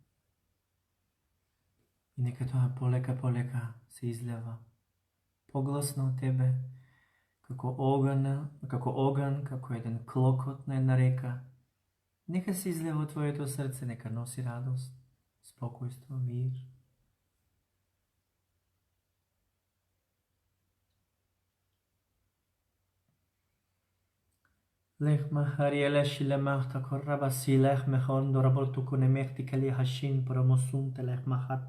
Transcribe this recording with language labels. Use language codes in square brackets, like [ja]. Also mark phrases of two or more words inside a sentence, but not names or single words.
[mk] и нека тоа полека се излева погласно од тебе, како оган, како еден клокот на една река. Нека се излева од твоето срце, нека носи радост, спокојство, мир. Лех махариеле шилемах такорраба силех мехон дораболту конемехти кали хашин промосун телех махат.